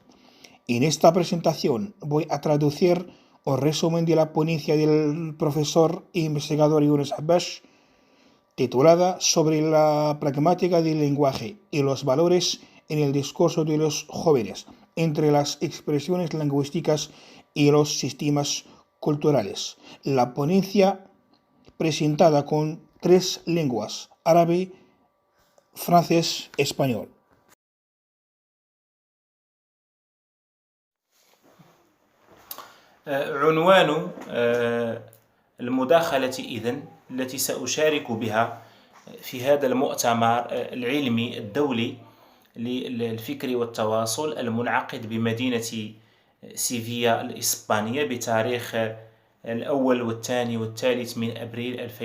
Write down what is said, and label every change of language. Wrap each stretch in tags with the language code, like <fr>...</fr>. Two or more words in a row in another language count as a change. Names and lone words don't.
<es>En esta presentación voy a traducir un resumen de la ponencia del profesor e investigador Yunus Habash, titulada Sobre la pragmática del lenguaje y los valores en el discurso de los jóvenes, entre las expresiones lingüísticas y los sistemas culturales. La ponencia presentada con 3 lenguas, árabe, francés, español.</es> <ar>عنوان المداخلة إذن التي سأشارك بها في هذا المؤتمر العلمي الدولي للفكر والتواصل المنعقد بمدينة سيفيا الإسبانية بتاريخ 1 والثاني والثالث من أبريل</ar>